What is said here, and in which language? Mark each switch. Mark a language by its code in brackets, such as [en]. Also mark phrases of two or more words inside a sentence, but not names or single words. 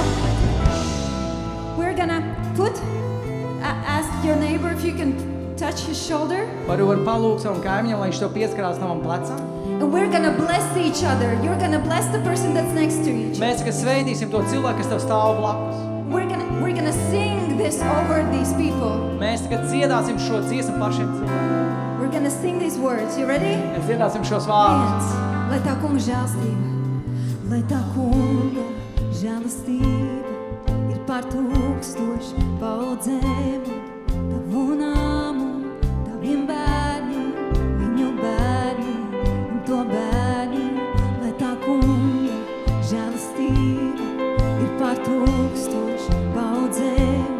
[en] We're gonna ask your neighbor if you can touch his shoulder, [lv] Varu var palūgt savam kaimiņam, lai viņš tev pieskarās tavam plecam. [en] and we're gonna bless each other. You're gonna bless the person that's next to you. [lv] Mēs, kas sveidīsim to cilvēku, kas tev stāv blakus. [en] We're gonna sing this over these people. [lv] Mēs tagad dziedāsim šo dziesmu par šiem cilvēkiem. [en] We're gonna sing these words. You ready? [lv] Mēs dziedāsim šos vārdus. Lai tā kunga žēlastība, lai tā kunga žēlastība ir pār tūkstošu paudzēm. Tavu nāmu, taviem bērniem, viņu bērniem un to bērniem, lai tā kunga žēlastība ir pār tūkstošu paudzēm.